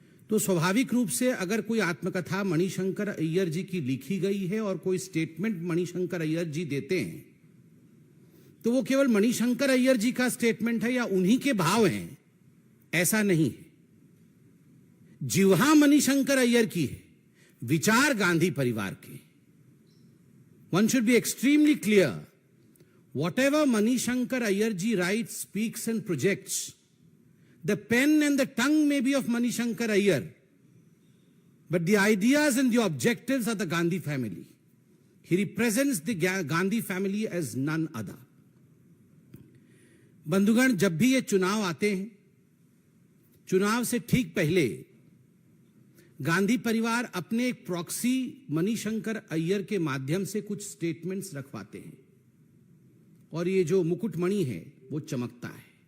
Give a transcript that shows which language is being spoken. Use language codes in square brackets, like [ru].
[hi] तो स्वाभाविक रूप से अगर कोई आत्मकथा मणिशंकर अय्यर जी की लिखी गई है और कोई स्टेटमेंट मणिशंकर अय्यर जी देते हैं, तो वो केवल मणिशंकर अय्यर जी का स्टेटमेंट है या उन्हीं के भाव हैं, ऐसा नहीं है। जिह्वा मणिशंकर अय्यर की है, विचार गांधी परिवार के। [en] One should be extremely clear, whatever Manishankar Aiyar ji writes, speaks and projects, the pen and the tongue may be of Manishankar Aiyar, but the ideas and the objectives are the Gandhi family. He represents the Gandhi family as none other. [hi] बंधुगण, जब भी ये चुनाव आते हैं, चुनाव से ठीक पहले गांधी परिवार अपने एक प्रॉक्सी मणिशंकर अय्यर के माध्यम से कुछ स्टेटमेंट्स रखवाते हैं, और ये जो मुकुटमणि है वो चमकता है।